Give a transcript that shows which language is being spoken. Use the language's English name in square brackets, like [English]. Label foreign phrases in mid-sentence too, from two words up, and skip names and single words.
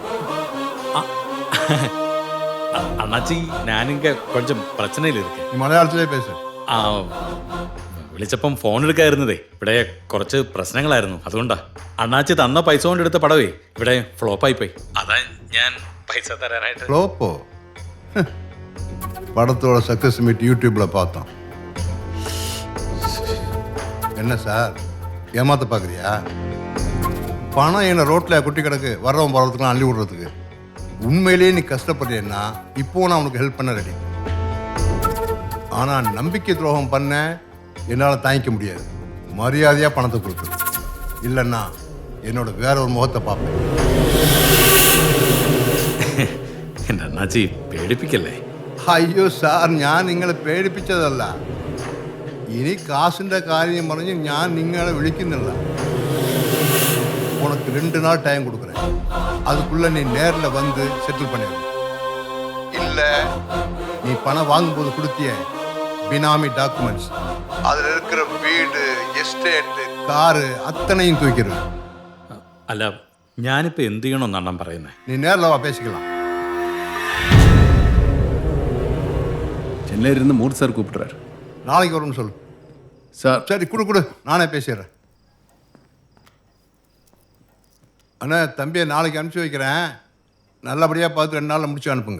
[Tamil] அண்ணாச்சி நானிங்க கொஞ்சம் பிரச்சனையிலிருக்கே. மலையாளத்திலே பேச. [Malayalam] വിളിച്ചപ്പം ഫോൺ എടുക്കായിരുന്നതേ, ഇവിടെ കുറച്ച് പ്രശ്നങ്ങളായിരുന്നു. അതുകൊണ്ടാ അണ്ണാച്ചി തന്ന പൈസ കൊണ്ട് എടുത്ത പടവേ ഇവിടെ ഫ്ലോപ്പായി പോയി. അതാ ഞാൻ പൈസ തരാനായിട്ട്. ഫ്ലോപ്പോ? [Tamil] படத்தோட [English] success meet [Tamil] யூடியூப்ல பார்த்தோம். என்ன சார் ஏமாத்த பார்க்குறியா? பணம் என்ன ரோட்டில் குட்டி கிடக்கு, வர்றவன் போகிறதுக்குலாம் அள்ளி விடுறதுக்கு. உண்மையிலேயே நீ கஷ்டப்படுறேன்னா இப்போ நான் உனக்கு ஹெல்ப் பண்ண ரெடி. ஆனால் நம்பிக்கை துரோகம் பண்ண என்னால் தாங்கிக்க முடியாது. மரியாதையாக பணத்தை கொடுத்துரு, இல்லைன்னா என்னோட வேற ஒரு முகத்தை பார்ப்பேன். [Malayalam] എൻ്റെ അണ്ണാച്ചി പേടിപ്പിക്കല്ലേ? അയ്യോ സാർ, ഞാൻ നിങ്ങളെ പേടിപ്പിച്ചതല്ല. ഇനി കാശിൻ്റെ കാര്യം പറഞ്ഞ് ഞാൻ നിങ്ങളെ വിളിക്കുന്നില്ല. [Tamil] உனக்கு 2 நாள் டைம் கொடுக்குறேன். அதுக்குள்ள நீ நேரில் வந்து செட்டில் பண்ணிடணும். இல்லை நீ பணம் வாங்கும்போது கொடுத்திய பினாமி டாக்குமெண்ட்ஸ், அதில் இருக்கிற வீடு, எஸ்டேட், கார் அத்தனையும் தூக்கிடும். [Malayalam] അല്ല, ഞാനിപ്പോൾ എന്ത് ചെയ്യണമെന്ന് അണ്ണൻ പറയുന്നത്? [Tamil] நீ நேரில் வா, பேசிக்கலாம். சென்னையிலிருந்து மூர்த்தி சார் கூப்பிட்றாரு. நாளைக்கு வரும்னு சொல்லு சார். சரி, கொடு, நானே பேசிடுறேன். அண்ணா, தம்பியை நாளைக்கு அனுப்பிச்சி வைக்கிறேன். நல்லபடியாக பார்த்து 2 நாளில் முடிச்சு அனுப்புங்க.